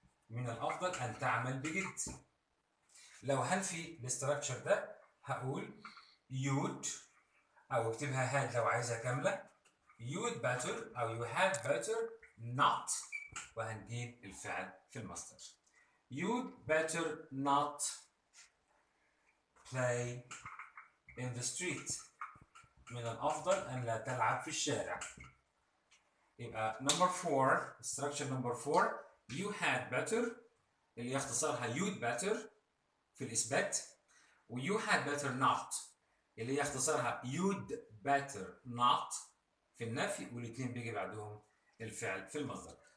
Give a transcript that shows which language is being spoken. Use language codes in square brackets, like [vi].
[ar] من الأفضل أن تعمل بجد. لو هنفي الاستراكشر ده هقول you'd، أو اكتبها had لو عايزها كاملة، [en] you'd better [ar] أو [en] you had better not، [ar] وهنجيب الفعل في المصدر. [en] You'd better not play in the street. [ar] من الأفضل أن لا تلعب في الشارع. يبقى number 4 [en] structure number 4 you had better [ar] اللي يختصرها [en] you'd better [ar] في الإثبات، و [en] you had better not [ar] اللي يختصرها [en] you'd better not [ar] في النفي، والاثنين بيجي بعدهم الفعل في المصدر.